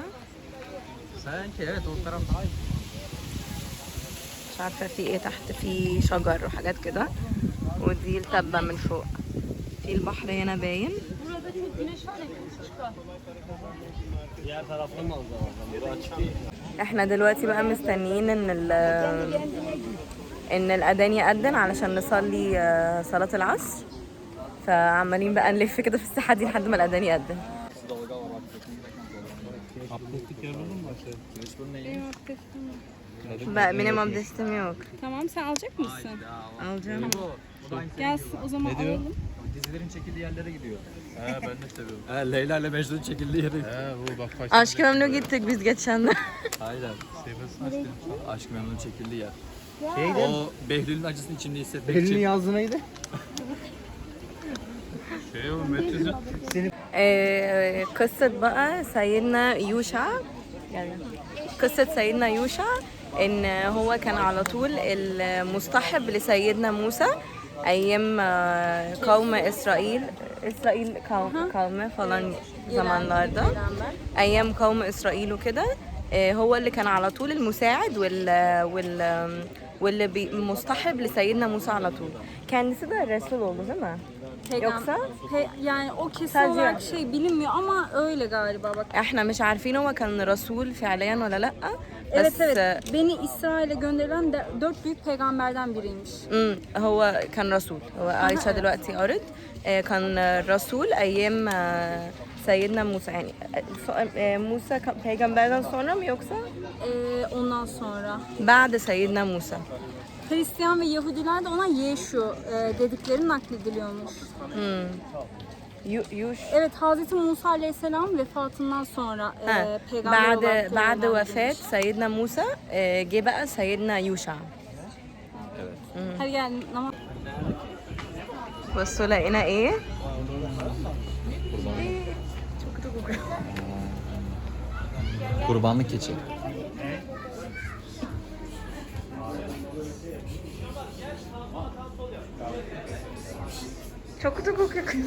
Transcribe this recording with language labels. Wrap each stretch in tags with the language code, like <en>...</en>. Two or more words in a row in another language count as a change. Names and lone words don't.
<tr>Sanki evet o taraf daha iyi.</tr> <ar>مش عارفة في ايه تحت في شجر وحاجات كده ودي التبة من فوق في البحر هنا باين</ar> <tr>Diğer taraftan da alacağım. Biri açık değil.</tr> <ar>احنا دلوقتي بقى مستنيين ان الاذان يأذن علشان نصلي صلاة العصر فعمالين بقى نلف كده في الساحة دي لحد ما الاذان يأذن</ar> <tr>Abdestlik yer olur mu? Benim abdestim var. بقى benim abdestim yok Tamam, sen alacak mısın? alacağım Gel o zaman Ne diyor? alalım. Dizilerin çekildiği yerlere gidiyor. He ben de seviyorum. He Leyla ile Mecnun çekildiği yere. He bu bak Aşk-ı Memnu gittik biz geçen de Aynen. Sevmesin aşkım. Aşk Memnun çekildiği yer. O Behlül'ün acısını içinde hissetmek Elini için. yazdı neydi?</tr> <ar>قصة بقى سيدنا يوشع قصة سيدنا يوشع ان هو كان على طول المصطحب لسيدنا موسى ايام قوم اسرائيل قوم</ar> <tr>falan zamanlarda</tr> <ar>ايام قوم اسرائيل وكده هو اللي كان على طول المساعد واللي مصطحب لسيدنا موسى على طول.</ar> <tr>Kendisi de Resul oldu değil mi? Yoksa yani o kesin Sadece- olarak bilinmiyor ama öyle galiba bak.</tr> <ar>احنا مش عارفين هو كان رسول فعليا ولا لا.</ar> <tr>Evet</tr> <ar>بس</ar> <tr>evet. Beni İsrail'e gönderilen 4 büyük peygamberden biriymiş.</tr> <ar>هو كان رسول. هو عايشة دلوقتي أرض كان رسول أيام سيدنا موسى يعني موسى كان</ar> <tr>peygamberden sonra mı yoksa Ondan sonra</tr> <ar>بعد سيدنا موسى.</ar> <tr>Hristiyan ve Yahudiler de ona Yeşu dedikleri naklediliyormuş.</tr> <ar>يوش</ar> <tr>Evet, Hazreti Musa Aleyhisselam vefatından sonra peygamber</tr> <ar>بعد</ar> <tr>olarak</tr> <ar>بعد</ar> <tr>görevlendirilmiş.</tr> <ar>وفاة سيدنا موسى جه بقى سيدنا يوشع.</ar> <tr>Hadi gel namaz.</tr> <ar>بصوا لقينا ايه؟</ar> <tr>Kurbanlık keçi. çok kötü kokuyor.</tr>